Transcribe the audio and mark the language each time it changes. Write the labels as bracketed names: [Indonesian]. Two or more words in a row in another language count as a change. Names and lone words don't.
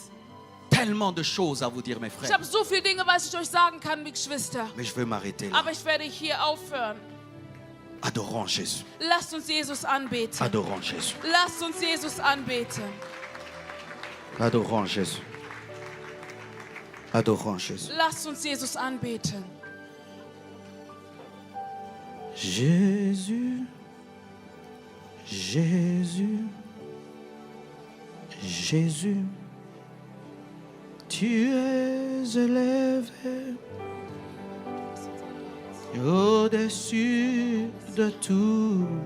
[French] Tellement de choses à vous dire, mes [German] Ich [French] frères. [German] habe so viele Dinge, was ich euch sagen kann, wie Geschwister. [French] Mais je veux m'arrêter là. [German] Aber ich werde hier aufhören. [French] Adorons Jésus. [German] Lasst uns Jesus anbeten. [French] Adorons Jésus. [German] Lasst uns Jesus anbeten. [French] Adorons Jésus. Adorons Jésus. [German] Lasst uns Jesus anbeten. [French] Jésus, Jésus, Jésus, tu es élevé au-dessus de tout.